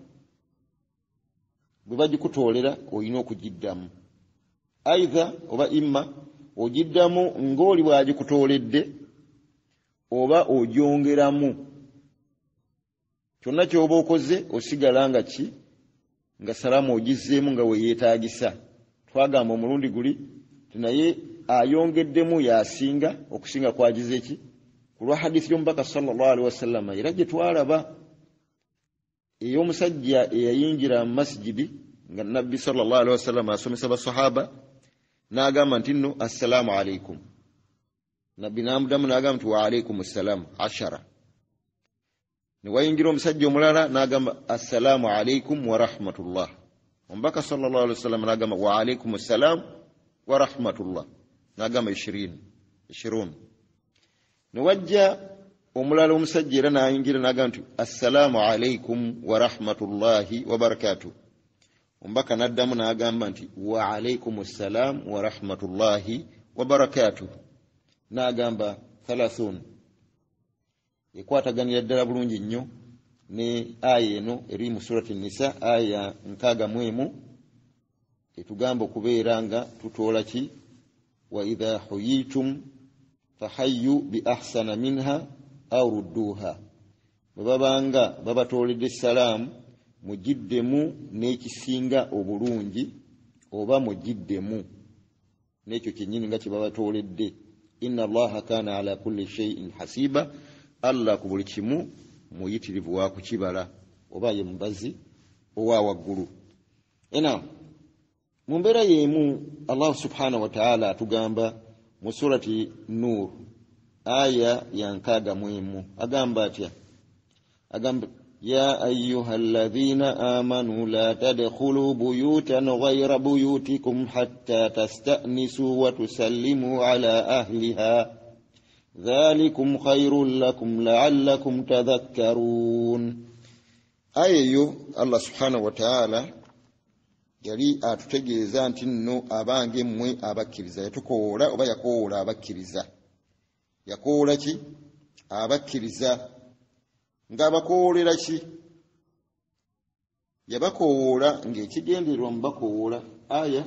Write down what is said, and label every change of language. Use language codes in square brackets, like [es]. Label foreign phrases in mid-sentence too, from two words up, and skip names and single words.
[lg] bwe bagikutoolera olina okugiddamu aidha oba imma ogiddamu ng'oli bw'agikutooledde oba ogyongeramu kyonna ky'oba okoze osigala nga ki nga salaamu ogizzeemu nga weyeetaagisa twagamba omulundi guli naye ayongeddemu yasinga okusinga kwagize ki ku lwa hadithi y'omubaka [ar] صلى الله عليه وسلم [lg] era gye twalaba ey'omusajja eyayingira mu masjidi nga nabbi [ar] صلى الله عليه وسلم [lg] asomesa basahaba n'agamba nti nno [ar] السلام عليكم [lg] nabbi n'amuddamu n'agamba nti [ar] وعليكم السلام [lg] 10 ne wayingira omusajja omulala n'agamba [ar] السلام عليكم ورحمة الله [lg] omubaka [ar] صلى الله عليه وسلم [lg] n'agamba [ar] وعليكم السلام ورحمة الله [lg] n'agamba 20 ne wajja omulala omusajja era n'ayingira n'agamba nti [ar] السلام عليكم ورحمة الله وبركاته [lg] omubaka n'addamu n'agamba nti [ar] وعليكم السلام ورحمة الله وبركاته [lg] n'agamba 30 ekwataganira ddala bulungi nnyo ne aya eno eri mu surati nisa aya 61 etugamba okubeera nga tutoola ki [ar] وإذا حييتم فحيوا بأحسن منها أو ردوها [lg] bwe babanga babatooledde salaamu mugiddemu n'ekisinga obulungi oba mugiddemu n'ekyo kyennyini nga kye babatooledde [ar] إن الله كان على كل شيء [lg] hasiba Allah ku buli kimu muyitirivu wa kukibala oba ye mubazi owa waggulu ena mu mbeera y'emu Allah [ar] سبحانه وتعالى [lg] atugamba mu surati nur aya ya 61 agamba atya agamba [ar] يا أيها الذين آمنوا لا تدخلوا بيوتا غير بيوتكم حتى تستأنسوا وتسلموا على أهلها ذلكم خير لكم لعلكم تذكرون أيو الله سبحانه وتعالى [lg] yali atutegeeza nti nno abange mmwe abakkiriza yatukoola oba yakoola abakkiriza yakoola ki abakkiriza ng'abakoolera ki yabakoola ng'ekigendererwa mu bakoola aya